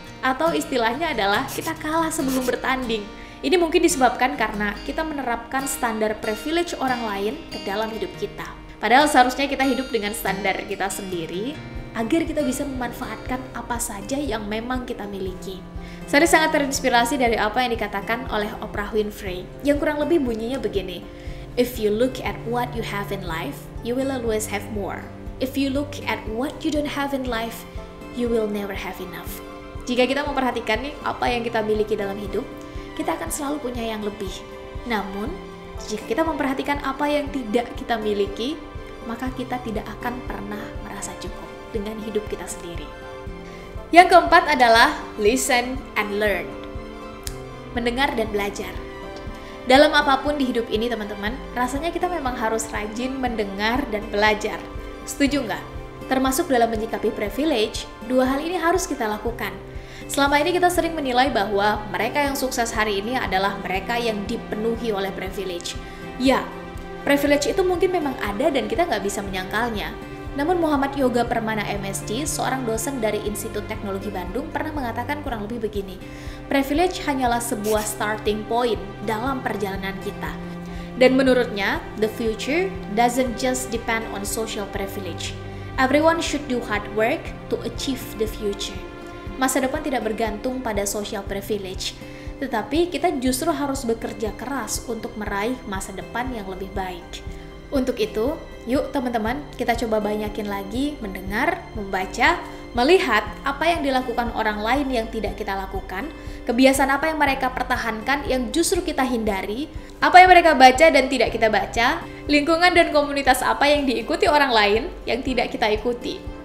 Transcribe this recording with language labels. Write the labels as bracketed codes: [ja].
[id] Atau istilahnya adalah kita kalah sebelum bertanding. Ini mungkin disebabkan karena kita menerapkan standar privilege orang lain ke dalam hidup kita. Padahal seharusnya kita hidup dengan standar kita sendiri agar kita bisa memanfaatkan apa saja yang memang kita miliki. Saya sangat terinspirasi dari apa yang dikatakan oleh Oprah Winfrey yang kurang lebih bunyinya begini. [en] If you look at what you have in life, you will always have more. If you look at what you don't have in life, you will never have enough. [id] Jika kita memperhatikan nih apa yang kita miliki dalam hidup, kita akan selalu punya yang lebih. Namun, jika kita memperhatikan apa yang tidak kita miliki, maka kita tidak akan pernah merasa cukup dengan hidup kita sendiri. Yang keempat adalah [en] listen and learn. [id] Mendengar dan belajar. Dalam apapun di hidup ini teman-teman, rasanya kita memang harus rajin mendengar dan belajar. Setuju nggak? Termasuk dalam menyikapi privilege, dua hal ini harus kita lakukan. Selama ini kita sering menilai bahwa mereka yang sukses hari ini adalah mereka yang dipenuhi oleh privilege. Ya, privilege itu mungkin memang ada dan kita nggak bisa menyangkalnya. Namun Muhammad Yoga Permana MSc, seorang dosen dari Institut Teknologi Bandung, pernah mengatakan kurang lebih begini, privilege hanyalah sebuah starting point dalam perjalanan kita. Dan menurutnya, [en] the future doesn't just depend on social privilege. Everyone should do hard work to achieve the future. [id] Masa depan tidak bergantung pada social privilege, tetapi kita justru harus bekerja keras untuk meraih masa depan yang lebih baik. Untuk itu, yuk teman-teman, kita coba banyakin lagi mendengar, membaca, melihat apa yang dilakukan orang lain yang tidak kita lakukan, kebiasaan apa yang mereka pertahankan yang justru kita hindari, apa yang mereka baca dan tidak kita baca, lingkungan dan komunitas apa yang diikuti orang lain yang tidak kita ikuti.